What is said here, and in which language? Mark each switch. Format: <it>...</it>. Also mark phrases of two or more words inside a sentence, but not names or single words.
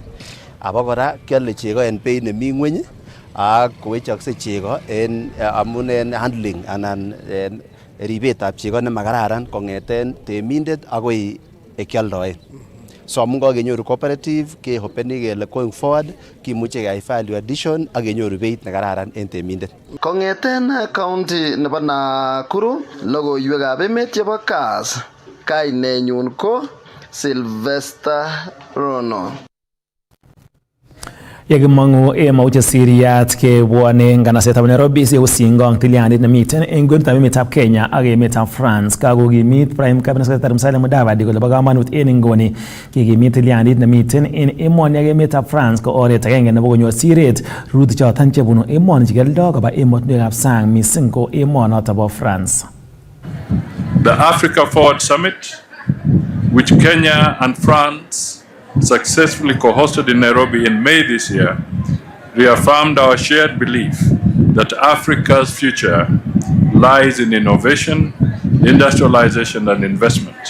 <kln>Abakora kiale chego en beit nemi ngweny ak kowechokse chego en amun en handling anan ribetab chego nemakararan kongeten temindet akoi ekialdoen. So amun kakenyoru cooperative ke hopeni kele</kln> <en>going forward</en> <kln>kimuche keyai</kln> <en>value addition</en> <kln>ak kenyoru beit nekararan en temindet. Kongeten county nebo Nakuru logoiwekab emet chebo Kass, kainenyun ko Sylvester Rono. Yekimongu Mauche Siriat kebwone nganasetab Nairobi sikosingong tilyandit nemiten en kwenutab emetab Kenya ak emetab France. Kakokimit Prime Cabinet Secretary Musalia Mudavadi kole bo kamanut en inguni kikimit tilyandit nemiten en emoni ak emetab France ko oret agenge nebo konyor siret rurutik choton chebunu emoni chekioldo koba emotinwekab sang mising ko emonoto bo France.</kln> <en>The Africa Forward Summit, which Kenya and France successfully co-hosted in Nairobi in May this year, reaffirmed our shared belief that Africa's future lies in innovation, industrialization, and investment.</en>